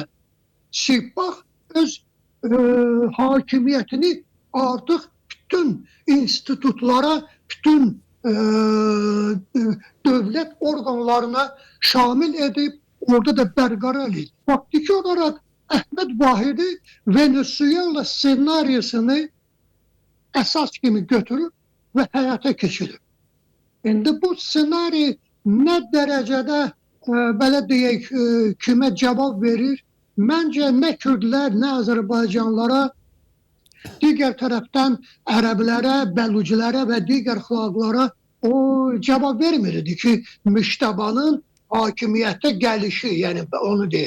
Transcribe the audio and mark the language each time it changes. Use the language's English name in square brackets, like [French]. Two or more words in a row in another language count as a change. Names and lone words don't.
[Azerbaijani] Sepah öz hakimiyetini artık bütün institutlara, bütün devlet organlarına şamil edip orada da berqərar edib. Faktiki olarak Ahmet Vahidi Venezuela senaryosunu esas kimi götürür ve hayata geçirir. Şimdi bu senaryo ne derecede belə deyək, kimə cevap verir? Məncə ne Kürdlər, ne Azərbaycanlara, diğer taraftan Ərəblərə, Bəlucilərə və digər xalqlara o cevap vermirdi ki, Müştabanın hakimiyyətə gəlişi, yani onu deyir.